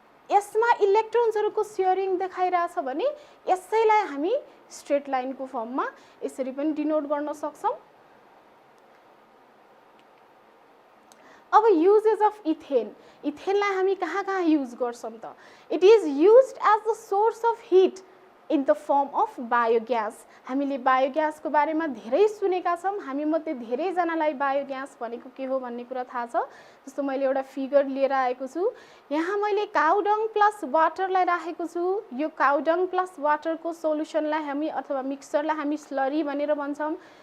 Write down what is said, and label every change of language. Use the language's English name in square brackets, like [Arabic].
[Nepali] यसमा इलेक्ट्रोन्सहरूको सेयरिङ देखाइरहेछ भने यसैलाई हामी स्ट्रेट लाइनको फर्ममा यसरी पनि डिनोट गर्न सक्छौँ। अब युजेस अफ इथेन, इथेनलाई हामी कहाँ कहाँ युज गर्छौँ त? [English] It is used as the source of heat in the form of biogas. [Nepali] हामीले बायोग्यासको बारेमा धेरै सुनेका छौँ। हामी मध्ये धेरैजनालाई बायोग्यास भनेको के हो भन्ने कुरा थाहा छ। जस्तो मैले एउटा फिगर लिएर आएको छु, यहाँ मैले काउडङ प्लस वाटरलाई राखेको छु। यो काउडङ प्लस वाटरको सोल्युसनलाई हामी अथवा मिक्सचरलाई हामी स्लरी भनेर भन्छौँ।